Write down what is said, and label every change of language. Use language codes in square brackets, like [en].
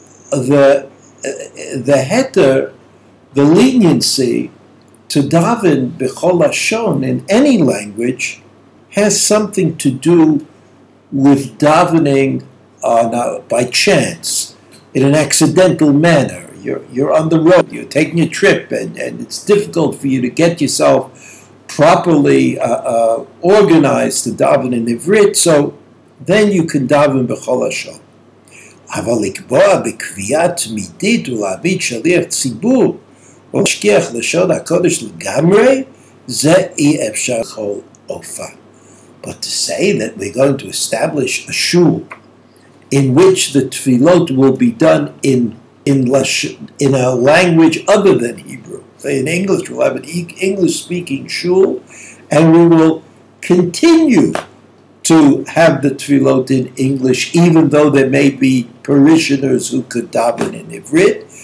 [en] the heter, the leniency to daven b'chol lashon in any language has something to do with davening by chance, in an accidental manner. You're on the road, you're taking a trip, and it's difficult for you to get yourself properly organized to daven in Ivrit, so then you can daven b'chol lashon. [he] אבל לקבוע בקביעה תמידית ולהעמיד שליח ציבור או להשגיח לשון הקודש לגמרי, זה אי אפשר בכל אופן. [en] But to say that we're going to establish a shul in which the tefillot will be done in a language other than Hebrew. Say in English, we'll have an English-speaking shul, and we will continue to have the tefillot in English, even though there may be parishioners who could daven in Ivrit.